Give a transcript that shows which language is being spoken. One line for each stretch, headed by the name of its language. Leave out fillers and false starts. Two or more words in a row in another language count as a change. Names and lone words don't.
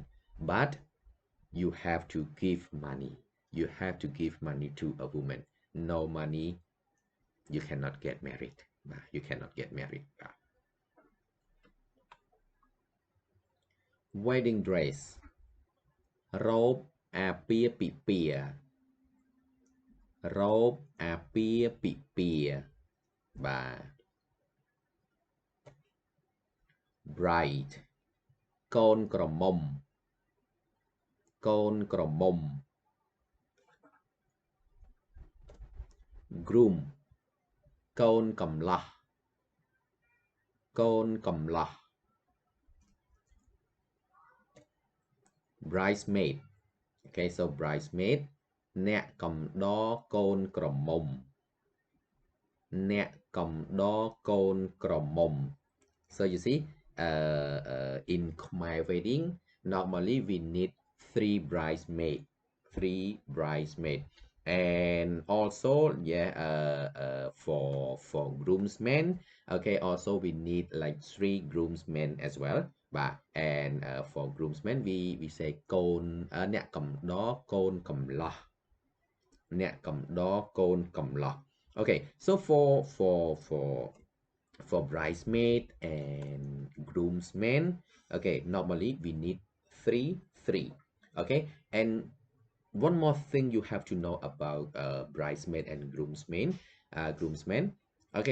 English: But you have to give money, you have to give money to a woman. No money, you cannot get married. You cannot get married. Wedding dress
Khmer: រ៉ូបអាពាហ៍ពិពាហ៍រ៉ូបអាពាហ៍ពិពាហ៍បាទ bride កូនក្រមុំកូនក្រមុំ groom កូនកំលោះកូនកំលោះ bridesmaid.
English: Okay, so bridesmaid
Khmer: អ្នកកំដរកូនក្រមុំអ្នកកំដរកូនក្រមុំ
English: so you see in Khmer wedding normally we need three bridesmaid and also, yeah, for groomsmen, okay, also we need like three groomsmen as well. But and for groomsmen we say
Khmer: កូនអ្នកកំដរកូនកំលោះអ្នកកំដរកូនកំលោះ
English: okay. So for bridesmaid and groomsmen, okay, normally we need three, okay. And one more thing you have to know about bridesmaid and groomsmen, okay.